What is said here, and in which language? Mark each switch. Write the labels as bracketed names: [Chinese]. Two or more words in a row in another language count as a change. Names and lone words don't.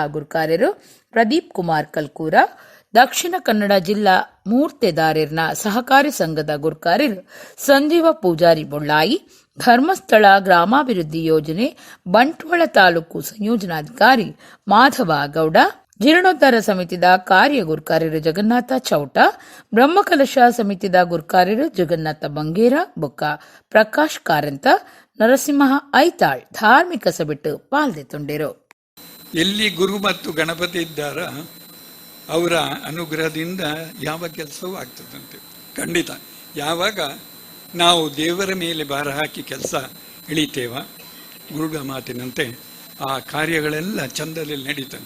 [Tulu] ಗುರ್ಕಾರ್ಯರು ಪ್ರದೀಪ್ ಕುಮಾರ್ ಕಲ್ಕೂರ, ದಕ್ಷಿಣ ಕನ್ನಡ ಜಿಲ್ಲಾ ಮೂರ್ತೆದಾರರ್ನ ಸಹಕಾರಿ ಸಂಘದ ಗುರ್ಕಾರ್ಯರು ಸಂಜೀವ ಪೂಜಾರಿ ಬೊಳ್ಳಾಯಿ, ಧರ್ಮಸ್ಥಳ ಗ್ರಾಮಾಭಿವೃದ್ಧಿ ಯೋಜನೆ ಬಂಟ್ವಾಳ ತಾಲೂಕು ಸಂಯೋಜನಾಧಿಕಾರಿ ಮಾಧವ ಗೌಡ, ಜೀರ್ಣೋದ್ಧಾರ ಸಮಿತಿದ ಕಾರ್ಯ ಗುರ್ಕಾರ್ಯರು ಜಗನ್ನಾಥ ಚೌಟ, ಬ್ರಹ್ಮಕಲಶ ಸಮಿತಿದ ಗುರ್ಕಾರ್ಯರು ಜಗನ್ನಾಥ ಬಂಗೇರ ಬೊಕ್ಕ ಪ್ರಕಾಶ್ ಕಾರಂತ, ನರಸಿಂಹ ಐತಾಳ್ ಧಾರ್ಮಿಕ ಸಭೆಟ್ಟು ಪಾಲ್ದೆತುಂಡಿರು. [Kannada] ಎಲ್ಲಿ ಗುರು ಮತ್ತು ಗಣಪತಿ ಇದ್ದಾರ ಅವರ ಅನುಗ್ರಹದಿಂದ ಯಾವ ಕೆಲಸವೂ ಆಗ್ತದಂತೆ. ಖಂಡಿತ ಯಾವಾಗ ನಾವು ದೇವರ ಮೇಲೆ ಭಾರ ಹಾಕಿ ಕೆಲಸ ಇಳಿತೇವ, ಗುರುಗಳ ಮಾತಿನಂತೆ ಆ ಕಾರ್ಯಗಳೆಲ್ಲ ಚಂದದಲ್ಲಿ ನಡೀತದೆ.